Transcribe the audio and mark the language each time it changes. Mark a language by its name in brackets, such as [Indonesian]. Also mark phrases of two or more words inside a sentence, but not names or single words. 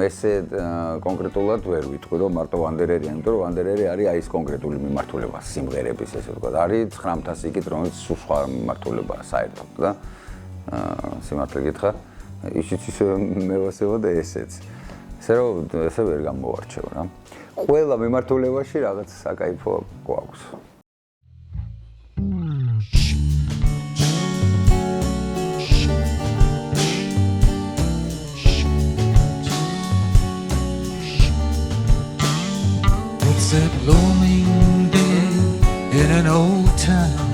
[Georgian] ესე კონკრეტულად ვერ ვიტყვი რომ მარტო ვანდერერია იმიტომ რომ ვანდერერი არის აი ეს კონკრეტული მიმართულება სიმღერების ესე ვთქვათ არის 900 იქით რომელიც სხვა მიმართულებაა საერთოდ და სიმართლე გითხრა ისიც ისე მევასება და ესეც ესე რომ ესე ვერ გამოვარჩევ რა ყველა მიმართულებაში რაღაც საკაიფო გვაქვს [English] It's a blooming day in an old town.